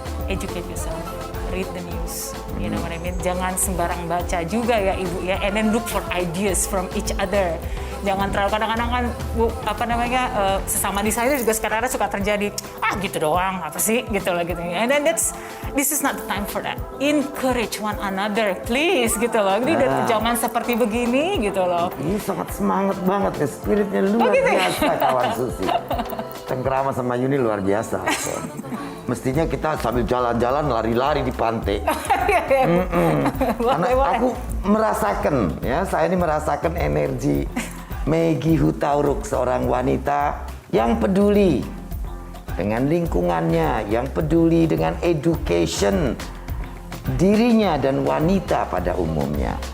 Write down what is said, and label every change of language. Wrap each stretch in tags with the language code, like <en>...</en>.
<en>Educate yourself, read the news. You know what I mean?</en> <id>Jangan sembarang baca juga ya Ibu ya.</id> <en>And then look for ideas from each other.</en> <id>Jangan terlalu kadang-kadang kan Bu, sesama desainer juga sekarang suka terjadi gitu doang apa sih gitu lah gitu.</id> <en>And then this is not the time for that. Encourage one another please</en> <id>gitu loh. Ini dari zaman seperti begini gitu loh. Ini sangat semangat banget ya, spiritnya luar biasa kawan Susi. Cengkrama sama Yuni luar biasa. Mestinya kita sambil jalan-jalan lari-lari di pantai. Karena aku merasakan ya, saya ini merasakan energi Meggy Hutauruk, seorang wanita yang peduli dengan lingkungannya, yang peduli dengan education dirinya dan wanita pada umumnya.</id>